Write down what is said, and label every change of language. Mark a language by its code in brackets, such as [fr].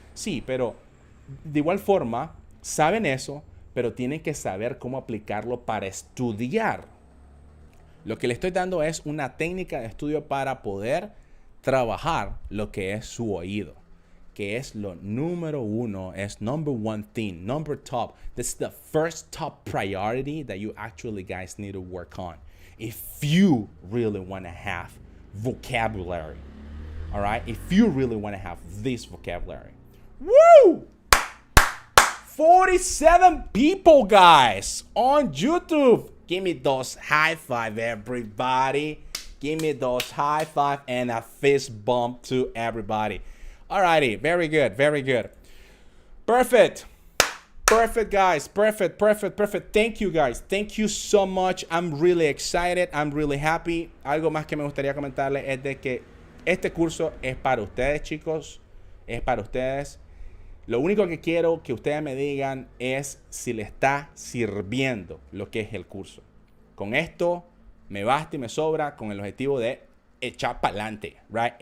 [es] Sí, pero de igual forma, saben eso, pero tienen que saber cómo aplicarlo para estudiar. Lo que le estoy dando es una técnica de estudio para poder trabajar lo que es su oído, que es lo número uno, es [en] number one thing, number top. This is the first top priority that you actually guys need to work on if you really want to have vocabulary. All right? If you really want to have this vocabulary. Woo! 47 people, guys, on YouTube. Give me those high five, everybody. Give me those high five and a fist bump to everybody. Alrighty, very good, very good. Perfect. Perfect, guys. Perfect, perfect, perfect. Thank you, guys. Thank you so much. I'm really excited. I'm really happy. [es] Algo más que me gustaría comentarles es de que este curso es para ustedes, chicos. Es para ustedes. Lo único que quiero que ustedes me digan es si le está sirviendo lo que es el curso. Con esto me basta y me sobra con el objetivo de echar pa'lante, right?